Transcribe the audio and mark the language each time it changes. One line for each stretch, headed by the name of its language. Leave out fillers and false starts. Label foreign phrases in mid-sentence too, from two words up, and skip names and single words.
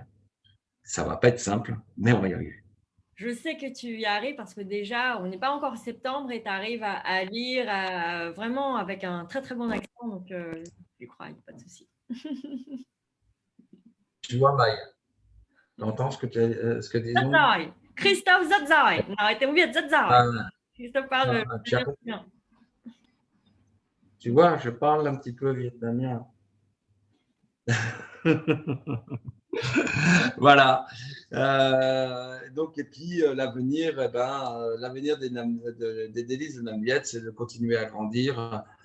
French: Ça va pas être simple, mais on va y arriver. Je sais que tu y arrives parce que déjà, on n'est pas encore en septembre et tu arrives à lire vraiment avec un très très bon accent. Donc, je crois, il n'y a pas de souci. Tu vois, Maï, tu entends ce que
Vietnamese: Rất
French: disons?
Vietnamese: giỏi. Christophe rất giỏi. Nói tiếng Việt rất giỏi.
French: Christophe parle Tu, très bien. tu vois, je parle un petit peu vietnamien. Voilà. Donc, et puis l'avenir, eh ben, l'avenir des délices de Nam Viet, c'est de continuer à grandir.